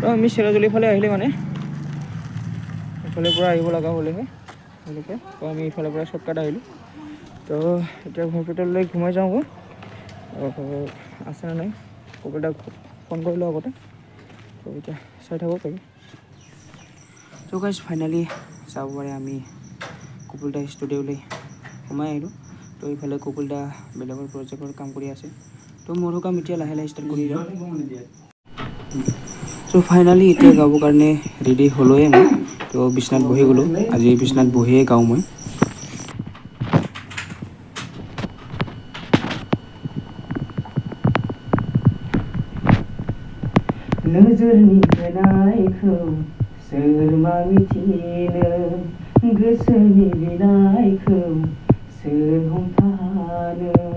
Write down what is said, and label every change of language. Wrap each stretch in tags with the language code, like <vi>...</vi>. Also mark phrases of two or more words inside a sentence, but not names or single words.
<as>আমি চিৰাজুলি ফালে আহিলে মানে ইফালৰ পৰা আহিব লগা হ'লেহে তেওঁলোকে তো আমি ইফালৰ পৰা শ্বৰ্টকাট আহিলোঁ তো এতিয়া হস্পিটেললৈ ঘুমাই যাওঁ আছে নে নাই কপিলদাক ফোন কৰিলোঁ আগতে তো এতিয়া চাই থাকোঁ তাকে তো</as> <en>guys finally</en> <as>চাব পাৰে আমি কপিলদা ষ্টুডিঅ'লৈ সোমাই আহিলোঁ তো এইফালে কপিলদা বেলেগৰ প্ৰজেক্টৰ কাম কৰি আছে তো মোৰো কাম এতিয়া লাহে লাহে ষ্টাৰ্ট কৰি দিওঁ তো ফাইনেলি এতিয়া গাবৰ কাৰণে ৰেডি হ'লোৱে মই তো বিচনাত বহি গ'লোঁ আজি বিচনাত বহিয়ে গাওঁ মই</as> <brx>नोजोरनिफ्राय नायखौ सोर मा मिथिनो गोसोनि बिनायखौ सोर हमथानो</brx>